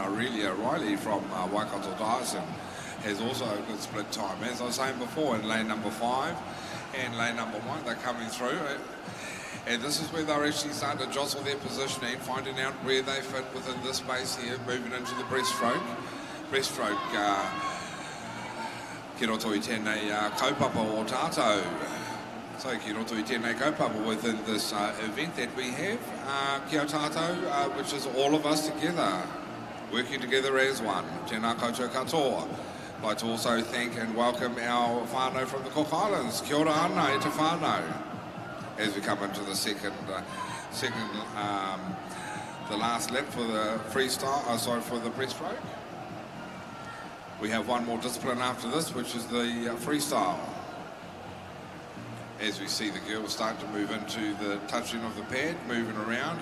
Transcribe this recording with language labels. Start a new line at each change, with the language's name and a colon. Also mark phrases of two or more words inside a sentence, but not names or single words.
English: Aurelia Riley from Waikato Dyson has also a good split time. As I was saying before, in lane number 5 and lane number 1, they're coming through. And this is where they're actually starting to jostle their positioning, finding out where they fit within this space here, moving into the breaststroke. Breaststroke,
Māori: ki roto I tēnei kaupapa o tātou.
English: So
Māori: ki roto I tēnei kaupapa
English: within this event that we have,
Māori: kia tātou,
English: which is all of us together, working together as one.
Māori: Tēnā koutou katoa.
English: I'd like to also thank and welcome our whānau from the Cook Islands.
Māori: Kia ora ana e te whānau.
English: As we come into the the last lap for the freestyle, for the breaststroke. We have one more discipline after this, which is the freestyle. as we see the girls start to move into the touching of the pad, moving around.